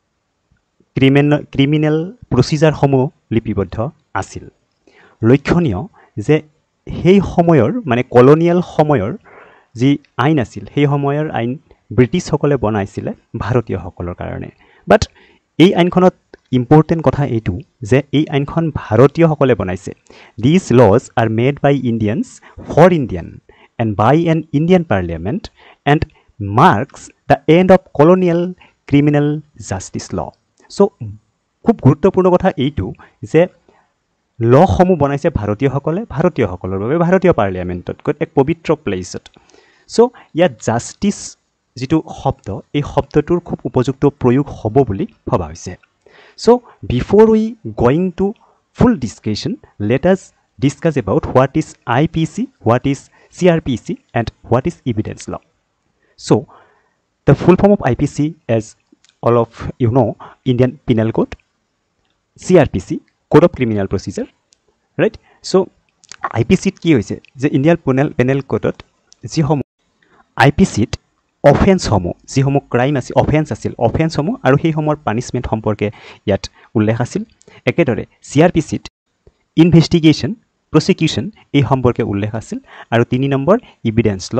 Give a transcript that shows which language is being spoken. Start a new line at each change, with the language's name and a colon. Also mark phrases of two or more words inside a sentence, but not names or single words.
English: criminal procedure
Assamese: সমূহ লিপিবদ্ধ আছিল লক্ষণীয় যে সেই সময়ৰ মানে কলোনিয়াল সময়ৰ যি আইন আছিল সেই সময়ৰ আইন ব্ৰিটিছ সকলে বনাইছিল ভাৰতীয় সকলৰ কাৰণে বাট এই আইনখনত ইম্পৰ্টেন্ট কথা এইটো যে এই আইনখন ভাৰতীয় সকলে বনাইছে
English: these laws are made by Indians for Indian and by an Indian parliament and marks the end of colonial criminal justice law
Assamese: সো খুব গুৰুত্বপূৰ্ণ কথা এইটো যে ল সমূহ বনাইছে ভাৰতীয় সকলৰ বাবে ভাৰতীয় পাৰ্লিয়ামেন্টত এক পবিত্ৰ প্লেছত সো ইয়াত জাস্টিস যেটো শব্দ এই শব্দটোৰ খুব উপযুক্ত প্ৰয়োগ হ'ব বুলি ভবা হৈছে
English: so before we going to full discussion let us discuss about what is IPC what is CRPC and what is evidence law so the full form of IPC as all of you know Indian Penal Code
Assamese: CRPC
English: Code of Criminal Procedure right so
Assamese: IPC কি হৈছে যে
English: Indian Penal Code
Assamese: যি সমূহ IPC অফেন্স সমূহ যি সমূহ ক্রাইম আছে অফেন্স সমূহ আৰু সেই সমূহৰ পানিশমেন্ট সম্পৰ্কে ইয়াত উল্লেখ আছিল একেদৰে CRPC ইনভেস্টিগেশন prosecution এই সম্পৰ্কে উল্লেখ আছিল আৰু 3 নম্বৰ
English: evidence law